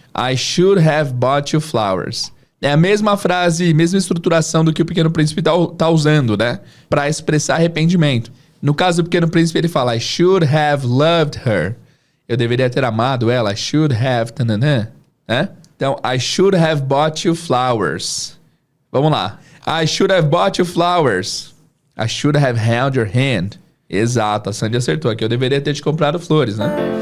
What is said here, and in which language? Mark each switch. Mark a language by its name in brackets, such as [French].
[English] I should have bought you flowers. [Portuguese] É a mesma frase, mesma estruturação do que o Pequeno Príncipe tá usando, né? Pra expressar arrependimento. No caso do Pequeno Príncipe, ele fala, [English] I should have loved her. [Portuguese] Eu deveria ter amado ela. [English] I should have... [Portuguese] Tananã, né? [English] Então, I should have bought you flowers. [Portuguese] Vamos lá. [English] I should have bought you flowers. I should have held your hand. [Portuguese] Exato, a Sandy acertou aqui. Eu deveria ter te comprado flores, né?